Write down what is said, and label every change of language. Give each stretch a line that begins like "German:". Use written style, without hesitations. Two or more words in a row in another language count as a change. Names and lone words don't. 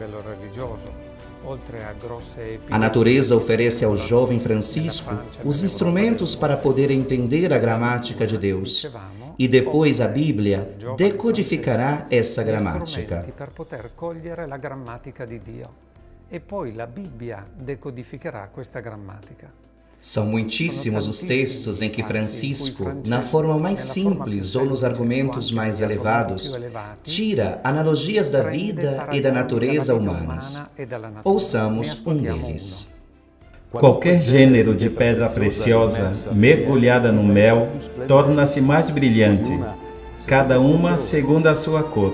Portuguese: A natureza oferece ao jovem Francisco os instrumentos para poder entender a gramática de Deus. E depois a Bíblia decodificará essa gramática.
Italian: e poi la Bibbia decodificherà questa grammatica.
Portuguese: São muitíssimos os textos em que Francisco, na forma mais simples ou nos argumentos mais elevados, tira analogias da vida e da natureza humanas. Ouçamos um deles. Qualquer gênero de pedra preciosa, mergulhada no mel, torna-se mais brilhante, cada uma segundo a sua cor.